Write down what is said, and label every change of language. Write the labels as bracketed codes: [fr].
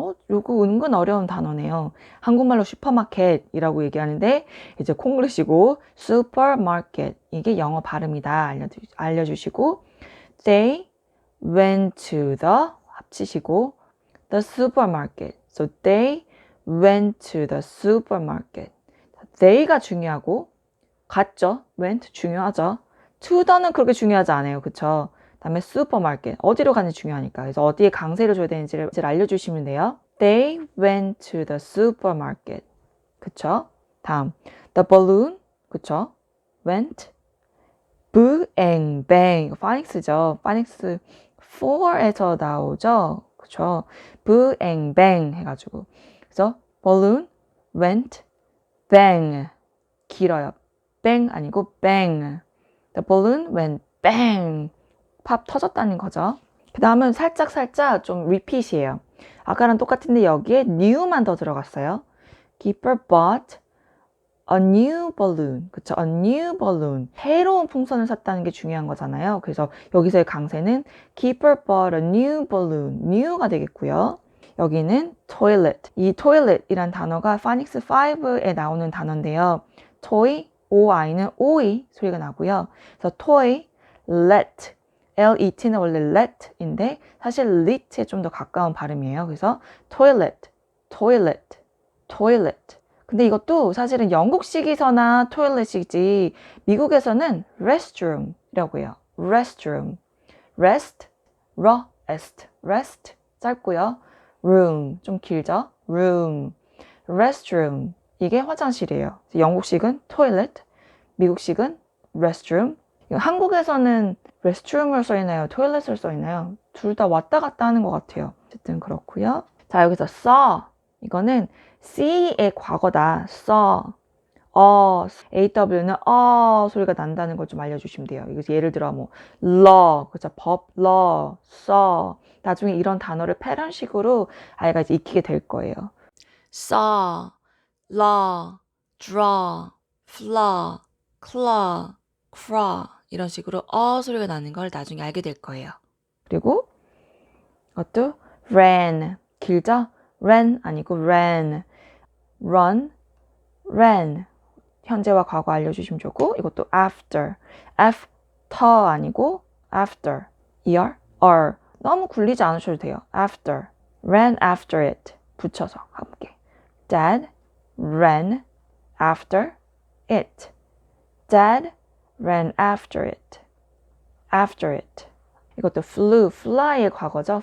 [ko] 요거 은근 어려운 단어네요. 한국말로 슈퍼마켓이라고 얘기하는데 이제 콩글리시고 supermarket 이게 영어 발음이다 알려주시고 [en] they went to the [ko] 합치시고 [en] the supermarket. So they went to the supermarket. [ko] they가 중요하고 갔죠. went 중요하죠. to the는 그렇게 중요하지 않아요. 그쵸? 다음에 슈퍼마켓 어디로 가는지 중요하니까. 그래서 어디에 강세를 줘야 되는지를 알려주시면 돼요. [en] They went to the supermarket. [ko] 그쵸? 다음 the balloon 그쵸? [en] went bang bang 파닉스죠. [ko] 파닉스 4에서 나오죠. 그쵸? [en] bang bang [ko] 해가지고 그래서 [en] balloon went bang [ko] 길어요. [en] bang [ko] 아니고 [en] bang. The balloon went bang. [ko] 팝 터졌다는 거죠. 그 다음은 살짝 좀 리핏이에요. 아까랑 똑같은데 여기에 new만 더 들어갔어요. [en] Keeper bought a new balloon. 그쵸? A new balloon. [ko] 새로운 풍선을 샀다는 게 중요한 거잖아요. 그래서 여기서의 강세는 [en] Keeper bought a new balloon. [ko] new가 되겠고요. 여기는 toilet. 이 toilet이란 단어가 파닉스 5에 나오는 단어인데요. toy, oi는 오이 소리가 나고요. 그래서 toy, let. let는 원래 let인데 사실 lit에 좀 더 가까운 발음이에요. [en] 그래서 toilet, toilet, toilet. [ko] 근데 이것도 사실은 영국식이서나 토일렛이지 미국에서는 restroom이라고 해요. [en] restroom. rest, rest, rest 짧고요. [ko] room 좀 길죠. room, restroom 이게 화장실이에요. 영국식은 toilet, 미국식은 restroom. 한국에서는 restroom을 써있나요? toilet을 써있나요? 둘 다 왔다 갔다 하는 것 같아요. 어쨌든 그렇고요. 자, 여기서 saw 이거는 C의 과거다. [en] saw. [ko] AW는 소리가 난다는 걸 좀 알려주시면 돼요. 이거 예를 들어 뭐 law, 그죠? 법, law, saw. 나중에 이런 단어를 패런식으로 아이가 이제 익히게 될 거예요. saw, law, draw, flaw, claw, craw 이런 식으로 소리가 나는 걸 나중에 알게 될 거예요. 그리고 이것도 ran, 길죠? [en] ran 아니고 ran. run, ran. [ko] 현재와 과거 알려주시면 좋고 이것도 after. [en] after 아니고 after. er. [ko] 너무 굴리지 않으셔도 돼요. [en] after. ran after it. [ko] 붙여서 함께. [en] Dad ran after it. Dad ran after it. after it. [ko] 이것도 flew, fly의 과거죠.